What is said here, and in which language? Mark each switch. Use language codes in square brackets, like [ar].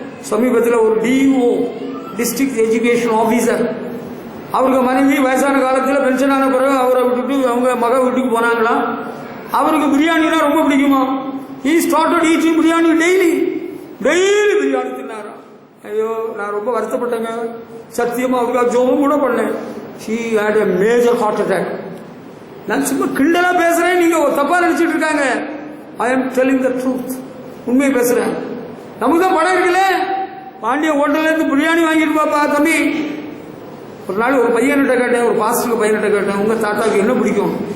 [ta] சமீபத்தில் ஒரு DO, district education officer, அவருக்கு மனைவி வயசான காலத்தில் பென்ஷன் ஆன பிறகு அவரை விட்டுட்டு அவங்க மக வீட்டுக்கு போனாங்களாம். அவருக்கு பிரியாணினா ரொம்ப பிடிக்குமா. [en] he started eating [ta] biryani daily biryani தின்னாராம். ஐயோ, நான் ரொம்ப வருத்தப்பட்டேங்க. சத்தியமா அவருக்காக ஜோபம் கூட பண்ணேன். [en] she had a major heart attack. [ta] நான் சும்மா கிண்டலா பேசுறேன், நீங்க தப்பா நினைச்சிட்டு இருக்காங்க. [en] I am telling the truth. [ta] உண்மையை பேசுறேன். நமக்கு தான் படம் இருக்குல்ல, பாண்டிய ஹோட்டல்ல இருந்து பிரியாணி வாங்கிட்டு பாப்பா தம்பி. ஒரு நாள் ஒரு பையன்கிட்ட கேட்டேன், ஒரு பாஸ்டருக்கு பையன்கிட்ட கேட்டேன், உங்க தாத்தாவுக்கு என்ன பிடிக்கும்?